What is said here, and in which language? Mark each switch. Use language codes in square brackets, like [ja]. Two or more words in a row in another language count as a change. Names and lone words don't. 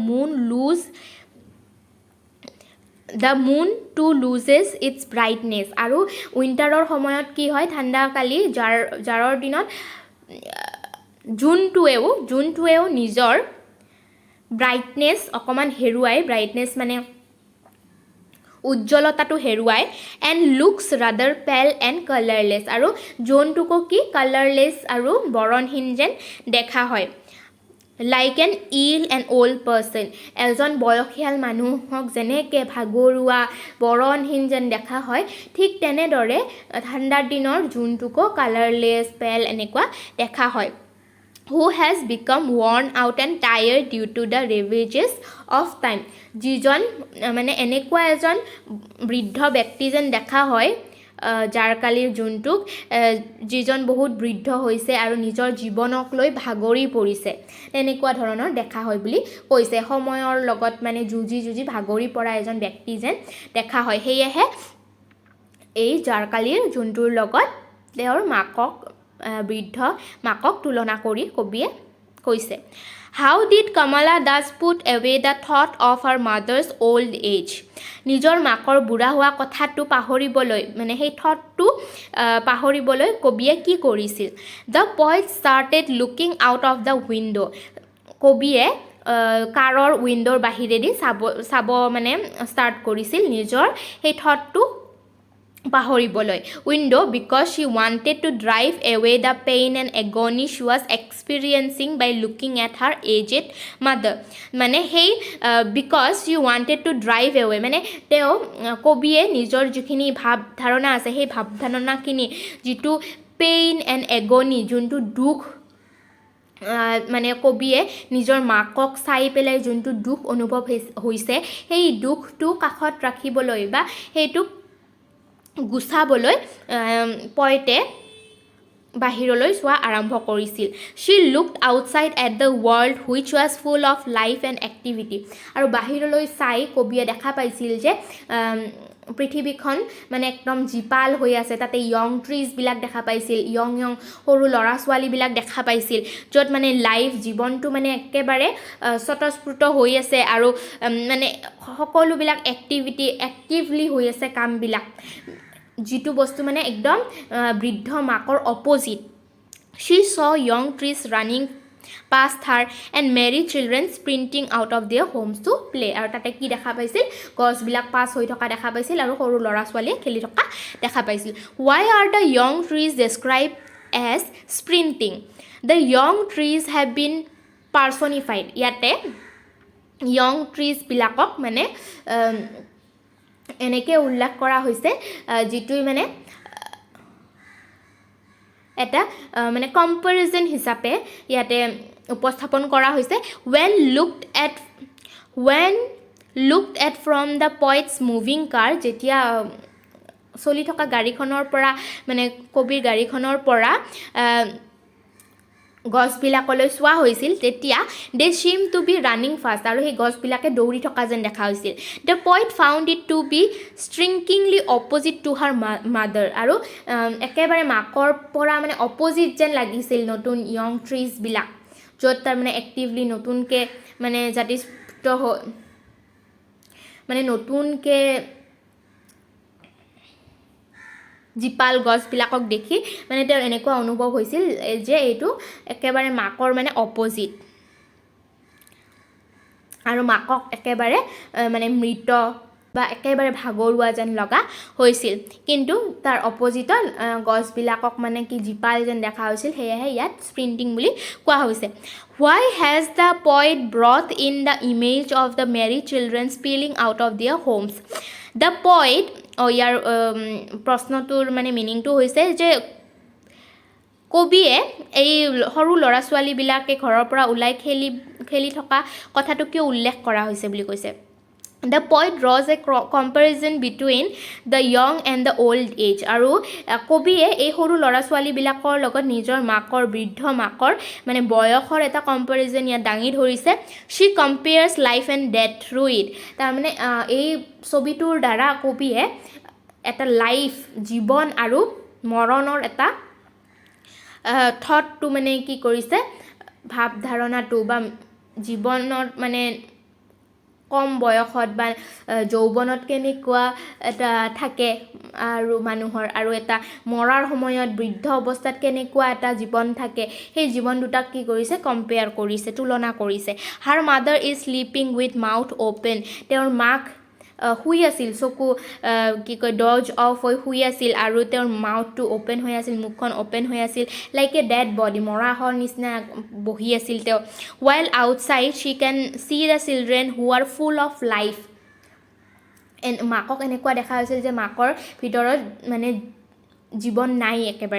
[en] the moon too loses its brightness [as] আৰু উইণ্টাৰৰ সময়ত কি হয় ঠাণ্ডাকালি জাৰৰ দিনত জোনটোৱেও নিজৰ ব্ৰাইটনেছ অকণমান হেৰুৱাই ব্ৰাইটনেছ মানে উজ্জ্বলতাটো হেৰুৱাই [en] and looks rather pale and colourless [as] আৰু জোনটোকো কি কালাৰলেছ আৰু বৰণহীন যেন দেখা হয় [en] like an ill and old person [as] এজন বয়সীয়াল মানুহক যেনেকৈ ভাগৰুৱা বৰণহীন যেন দেখা হয় ঠিক তেনেদৰে ঠাণ্ডাৰ দিনৰ জোনটোকো [en] colourless pale [as] এনেকুৱা দেখা হয় [en] who has become worn out and tired due to the ravages of time [as] যিজন মানে এনেকুৱা এজন বৃদ্ধ ব্যক্তি যেন দেখা হয় যাৰ কালিৰ জোনটোক যিজন বহুত বৃদ্ধ হৈছে আৰু নিজৰ জীৱনক লৈ ভাগৰি পৰিছে এনেকুৱা ধৰণৰ দেখা হয় বুলি কৈছে সময়ৰ লগত মানে যুঁজি ভাগৰি পৰা এজন ব্যক্তি যেন দেখা হয় সেয়েহে এই যাৰ কালিৰ জোনটোৰ লগত তেওঁৰ বৃদ্ধ মাকক তুলনা কৰি কবিয়ে কৈছে [en] How did Kamala thus put away the thought of her mother's old age? [as] নিজৰ মাকৰ বুঢ়া হোৱা কথাটো পাহৰিবলৈ মানে সেই থটটো পাহৰিবলৈ কবিয়ে কি কৰিছিল [en] The poet started looking out of the window. [as] কবিয়ে কাৰৰ উইণ্ডোৰ বাহিৰেদি চাব মানে ষ্টাৰ্ট কৰিছিল নিজৰ সেই থটটো পাহৰিবলৈ উইণ্ডো [en] because she wanted to drive away the pain and agony she was experiencing by looking at her aged mother [as] মানে সেই [en] because she wanted to drive away [as] মানে তেওঁ কবিয়ে নিজৰ যিখিনি ভাৱ ধাৰণা আছে সেই ভাৱ ধাৰণাখিনি যিটো [en] pain and agony [as] যোনটো দুখ মানে কবিয়ে নিজৰ মাকক চাই পেলাই যোনটো দুখ অনুভৱ হৈছে সেই দুখটো কাষত ৰাখিবলৈ বা সেইটোক গুছাবলৈ পইটে বাহিৰলৈ চোৱা আৰম্ভ কৰিছিল [en] she looked outside at the world which was full of life and [as] activity আৰু বাহিৰলৈ চাই কবিয়ে দেখা পাইছিল যে পৃথিৱীখন মানে একদম জীপাল হৈ আছে তাতে [en] young trees [as] বিলাক দেখা পাইছিল ইয়ং সৰু ল'ৰা ছোৱালীবিলাক দেখা পাইছিল য'ত মানে লাইফ জীৱনটো মানে একেবাৰে স্বতঃস্ফূৰ্ত হৈ আছে আৰু মানে সকলোবিলাক এক্টিভলি হৈ আছে কামবিলাক যিটো বস্তু মানে একদম বৃদ্ধ মাকৰ অপজিট [en] she saw young trees running past her and merry children sprinting out of their homes to play [as] আৰু তাতে কি দেখা পাইছিল গছবিলাক পাছ হৈ থকা দেখা পাইছিল আৰু সৰু ল'ৰা ছোৱালীয়ে খেলি থকা দেখা পাইছিল [en] why are the young trees described as sprinting the young trees have been personified ইয়াতে young trees [as] বিলাকক মানে এনেকৈ উল্লেখ কৰা হৈছে যিটো মানে এটা মানে কম্পেৰিজন হিচাপে ইয়াতে উপস্থাপন কৰা হৈছে [en] when looked at from the poet's moving car [as] যেতিয়া চলি থকা গাড়ীখনৰ পৰা মানে কবিৰ গাড়ীখনৰ পৰা গছবিলাকলৈ চোৱা হৈছিল তেতিয়া [en] they seemed to be running fast [as] আৰু সেই গছবিলাকে দৌৰি থকা যেন দেখা হৈছিল [en] the poet found it to be strikingly opposite to her mother [as] আৰু একেবাৰে মাকৰ পৰা মানে অপজিট যেন লাগিছিল নতুন [en] young trees [as] বিলাক য'ত তাৰ মানে এক্টিভলি নতুনকে মানে জাতিস্ফূৰ্ত মানে নতুনকে জীপাল গছবিলাকক দেখি মানে তেওঁৰ এনেকুৱা অনুভৱ হৈছিল যে এইটো একেবাৰে মাকৰ মানে অপজিট আৰু মাকক একেবাৰে মানে মৃত বা একেবাৰে ভাগৰুৱা যেন লগা হৈছিল কিন্তু তাৰ অপজিটত গছবিলাকক মানে কি জীপাল যেন দেখা হৈছিল সেয়েহে ইয়াত স্প্ৰিণ্টিং বুলি কোৱা হৈছে [en] why has the poet brought in the image of the merry children spilling out of their homes the poet [as] ইয়াৰ প্ৰশ্নটোৰ মানে মিনিংটো হৈছে যে কবিয়ে এই সৰু ল'ৰা ছোৱালীবিলাকে ঘৰৰ পৰা ওলাই খেলি থকা কথাটো কিয় উল্লেখ কৰা হৈছে বুলি কৈছে [en] The poet draws a comparison between the young and the old age [as] আৰু কবিয়ে এই সৰু ল'ৰা ছোৱালীবিলাকৰ লগত নিজৰ মাকৰ বৃদ্ধ মাকৰ মানে বয়সৰ এটা কম্পেৰিজন ইয়াত দাঙি ধৰিছে [en] she compares life and death through it [as] তাৰমানে এই ছবিটোৰ দ্বাৰা কবিয়ে এটা লাইফ জীৱন আৰু মৰণৰ এটা থটটো মানে কি কৰিছে ভাৱ ধাৰণাটো বা জীৱনত মানে কম বয়সত বা যৌৱনত কেনেকুৱা এটা থাকে আৰু মানুহৰ আৰু এটা মৰাৰ সময়ত বৃদ্ধ অৱস্থাত কেনেকুৱা এটা জীৱন থাকে সেই জীৱন দুটাক কি কৰিছে কম্পেয়াৰ কৰিছে তুলনা কৰিছে [en] her mother is sleeping with mouth open [as] তেওঁৰ মাক শুই আছিল চকু কি কয় [en] doze off [as] হৈ শুই আছিল আৰু তেওঁৰ মাউথটো অ'পেন হৈ আছিল মুখখন অ'পেন হৈ আছিল [en] like a dead body [as] মৰাহৰ নিচিনা বহি আছিল তেওঁ [en] while outside she can see the children who are full of life [as] মাকক এনেকুৱা দেখা হৈছিল যে মাকৰ ভিতৰত মানে জীৱন নাই একেবাৰে